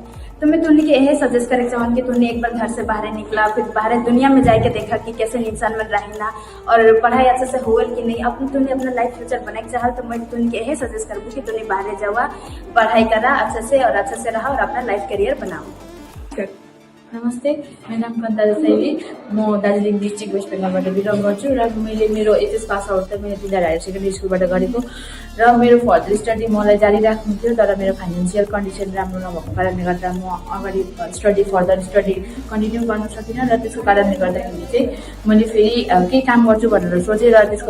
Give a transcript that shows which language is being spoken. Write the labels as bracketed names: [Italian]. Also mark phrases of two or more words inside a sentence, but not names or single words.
[Hindi] तो मैं तुमने के यही सजेस्ट करे चाहूँ कि तुमने एक बार घर से बाहर निकला, फिर बाहर दुनिया में जाके देखा कि कैसे इंसान में रहना और पढ़ाई अच्छे से हो कि नहीं, तुमने अपना [English] life future [Hindi] बनाए चाह। तो मैं तुमने यही सजेस्ट करूँ कि तुमने बाहर जाओ, पढ़ाई करा अच्छे से और अच्छे से रहा और अपना [English] life career [Hindi] बनाओ। [Nepali] नमस्ते, मेरो नाम कान्ता देसाई, म दार्जिलिङ डिस्ट्रिक्ट वेस्ट बेङ्गलबाट बिलङ गर्छु र मैले मेरो [English] HS pass out [Nepali] त मैले तिनीहरू [English] higher secondary [Nepali] स्कुलबाट गरेको र मेरो [English] further study [Nepali] मलाई जारी राख्नु थियो, तर मेरो [English] financial condition [Nepali] राम्रो नभएको कारणले गर्दा म अगाडि [English] further study continue [Nepali] गर्न सकिनँ र त्यसको कारणले गर्दाखेरि चाहिँ मैले फेरि केही काम गर्छु भनेर सोचेँ र त्यसको